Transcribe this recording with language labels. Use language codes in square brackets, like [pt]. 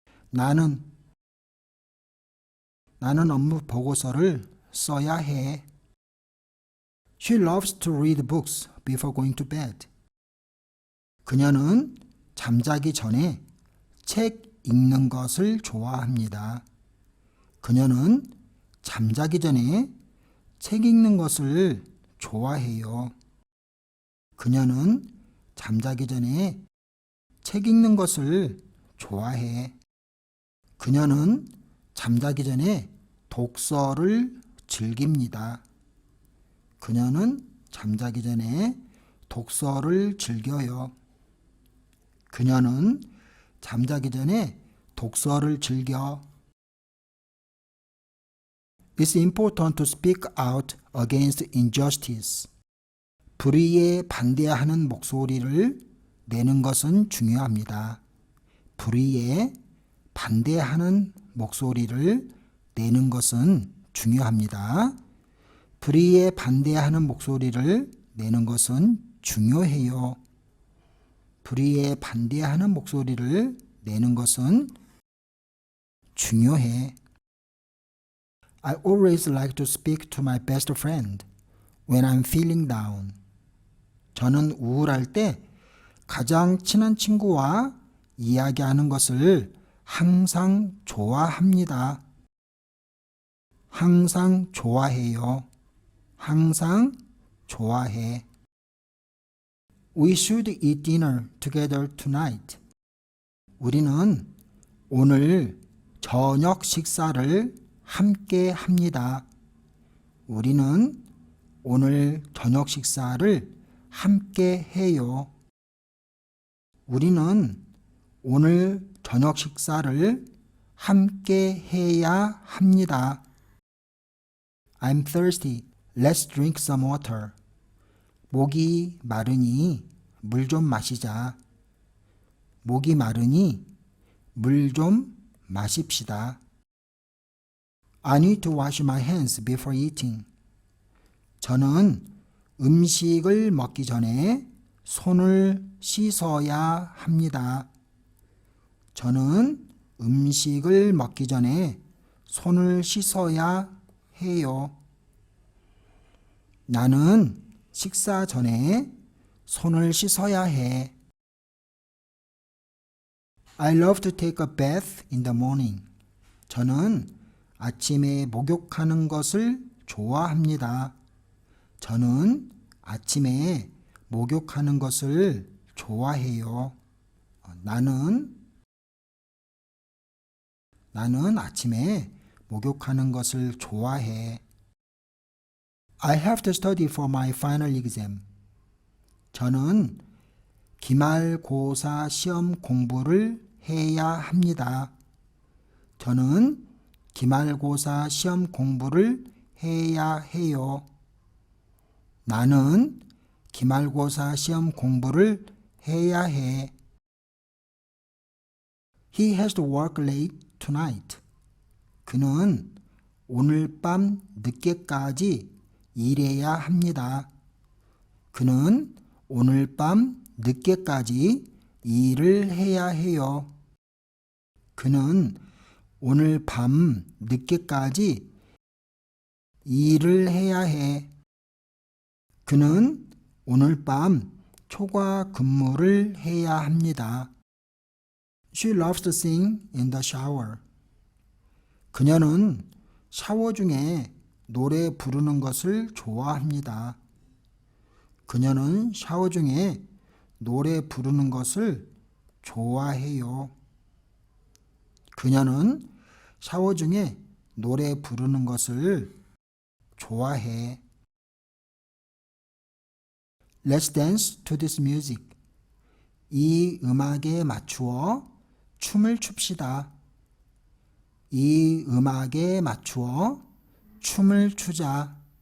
[ko] 나는 업무 보고서를 써야 해. [en] She loves to read books before going to bed. [ko] 그녀는 잠자기 전에 책 읽는 것을 좋아합니다. 그녀는 잠자기 전에 책 읽는 것을 좋아해요. 그녀는 잠자기 전에 책 읽는 것을 좋아해. 그녀는 잠자기 전에 독서를 즐깁니다. 그녀는 잠자기 전에 독서를 즐겨요. 그녀는 잠자기 전에 독서를 즐겨. [en] It's important to speak out against injustice. [ko] 불의에 반대하는 목소리를 내는 것은 중요합니다. 불의에 반대하는 목소리를 내는 것은 중요합니다. 불의에 반대하는 목소리를 내는 것은 중요해요. 불의에 반대하는 목소리를 내는 것은 중요해. [en] I always like to speak to my best friend when I'm feeling down. [ko] 저는 우울할 때 가장 친한 친구와 이야기하는 것을 항상 좋아합니다. 항상 좋아해요. 항상 좋아해. [en] We should eat dinner together tonight. [ko] 우리는 오늘 저녁 식사를 함께 합니다. 우리는 오늘 저녁 식사를 함께 해요. 우리는 오늘 저녁 식사를 함께 해야 합니다. [en] I'm thirsty. Let's drink some water. [ko] 목이 마르니 물 좀 마시자. 목이 마르니 물 좀 마십시다. [en] I need to wash my hands before eating. [ko] 저는 음식을 먹기 전에 손을 씻어야 합니다. 저는 음식을 먹기 전에 손을 씻어야 해요. 나는 식사 전에 손을 씻어야 해. [en] I love to take a bath in the morning. [ko] 저는 아침에 목욕하는 것을 좋아합니다. 저는 아침에 목욕하는 것을 좋아해요. 나는 아침에 목욕하는 것을 좋아해. [en] I have to study for my final exam. [ko] 저는 기말고사 시험 공부를 해야 합니다. 저는 기말고사 시험 공부를 해야 해요. 나는 기말고사 시험 공부를 해야 해. [en] He has to work late tonight. [ko] 그는 오늘 밤 늦게까지 일해야 합니다. 그는 오늘 밤 늦게까지 일을 해야 해요. 그는 오늘 밤 늦게까지 일을 해야 해. 그는 오늘 밤 초과 근무를 해야 합니다. [en] She loves to sing in the shower. [ko] 그녀는 샤워 중에 노래 부르는 것을 좋아합니다. 그녀는 샤워 중에 노래 부르는 것을 좋아해요. 그녀는 샤워 중에 노래 부르는 것을 좋아해. [en] Let's dance to this music. [ko] 이 음악에 맞추어 춤을 춥시다. 이 음악에 맞추어 춤을 추자.